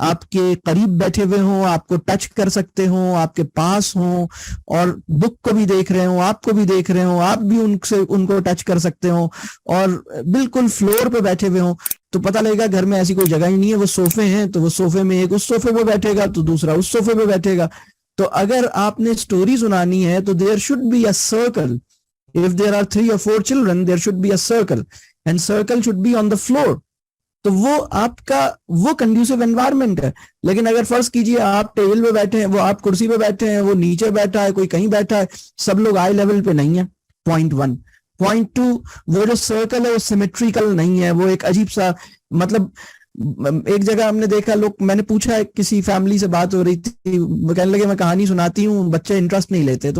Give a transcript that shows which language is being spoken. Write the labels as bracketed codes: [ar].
[ur] کے قریب بیٹھے ہوئے ہوں, آپ کو ٹچ کر سکتے ہوں, آپ کے پاس ہوں, اور بک کو بھی دیکھ رہے ہوں, آپ کو بھی دیکھ رہے ہوں, آپ بھی ان کو ٹچ کر سکتے ہوں, اور بالکل فلور پہ بیٹھے ہوئے ہوں, تو پتہ لگے گا گھر میں ایسی کوئی جگہ ہی نہیں ہے. وہ صوفے ہیں تو وہ صوفے میں ایک اس صوفے پہ بیٹھے گا تو دوسرا اس صوفے پہ بیٹھے گا. تو اگر آپ نے اسٹوری سنانی ہے تو [en] There should be a circle. If there are 3 or 4 children, there should be a circle, and circle should be on the floor. [ur] تو وہ آپ کا وہ کنڈیوسو انوائرمنٹ ہے. لیکن اگر فرض کیجئے آپ ٹیبل پہ بیٹھے ہیں, وہ آپ کرسی پہ بیٹھے ہیں, وہ نیچے بیٹھا ہے, کوئی کہیں بیٹھا ہے, سب لوگ آئی لیول پہ نہیں ہیں. پوائنٹ 1. پوائنٹ 2, وہ جو سرکل ہے وہ سیمیٹریکل نہیں ہے, وہ ایک عجیب سا, مطلب ایک جگہ ہم نے دیکھا لوگ, میں نے پوچھا کسی فیملی سے بات ہو رہی تھی, وہ کہنے لگے میں کہانی سناتی ہوں, بچے انٹرسٹ نہیں لیتے.